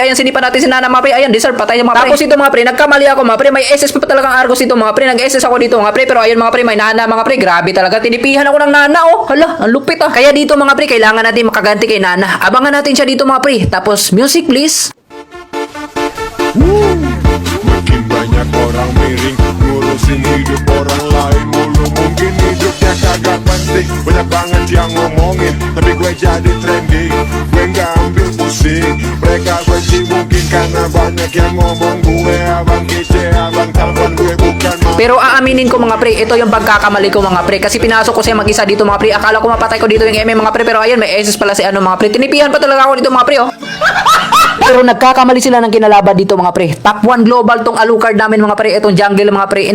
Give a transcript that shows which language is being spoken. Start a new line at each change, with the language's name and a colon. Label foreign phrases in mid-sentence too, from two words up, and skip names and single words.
Filipino: Ayan, sinipa natin si Nana mga pre. Ayan, deserve, patay yung mga pre. Tapos dito mga pre, nagkamali ako mga pre. May SS pa talagang Argos dito mga pre. Nag-SS ako dito mga pre. Pero ayan mga pre, may Nana mga pre. Grabe talaga, tinipihan ako ng Nana oh. Hala, ang lupit ah. Kaya dito mga pre, kailangan natin makaganti kay Nana. Abangan natin siya dito mga pre. Tapos
English: music please.
Indonesian: Makin banyak orang miring ngurusin hidup orang lain mulu. Mungkin hidupnya kagak penting, banyak banget yang ngomongin, tapi gue jadi trending. Gue gak ambil pusing, mereka benci mungkin karena banyak yang ngomong. Gue abang kece, abang tampan, gue bukan
Filipino: Pero aaminin ko mga pre, ito yung pagkakamali ko mga pre. Kasi pinasok ko siya mag-isa dito mga pre. Akala ko mapatay ko dito yung MM mga pre. Pero ayan, may SS pala si ano mga pre. Tinipihan pa talaga ako dito mga pre oh. Pero nagkakamali sila ng kinalaban dito mga pre.
English: Top 1 global
Filipino: tong Alucard namin mga pre. Itong jungle mga pre.